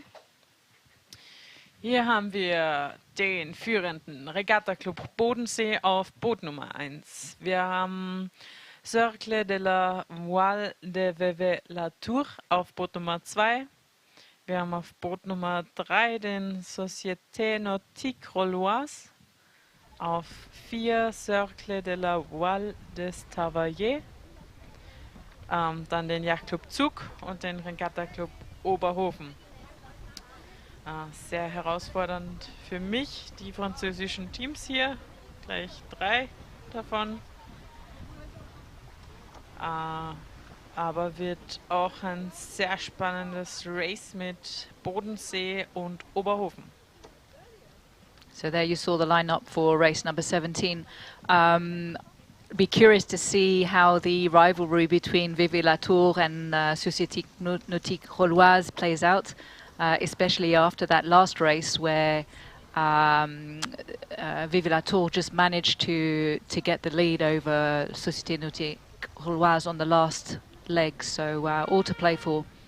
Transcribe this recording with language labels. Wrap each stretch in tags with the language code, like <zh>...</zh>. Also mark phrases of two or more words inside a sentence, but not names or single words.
<de>Hier haben wir den führenden Regatta-Club Bodensee auf Boot Nummer 1. Wir haben Cercle de la Voile de Veve la Tour auf Boot Nummer 2. Wir haben auf Boot Nummer 3 den Société Nautique Rolloise. Auf 4 Cercle de la Voile des Tavaillers. Dann den Yacht-Club Zug und den Regatta-Club Oberhofen. Sehr herausfordernd für mich, die französischen Teams hier, gleich 3 davon. Aber wird auch ein sehr spannendes Race mit Bodensee und Oberhofen.</de> <en>So there you saw the lineup for race number 17. Be curious to see how the rivalry between Veve la Tour and Société Nautique Rolloise plays out. Especially after that last race where Veve la Tour just managed to get the lead over Société Nautique Rolloise on the last leg, so all to play for.</en>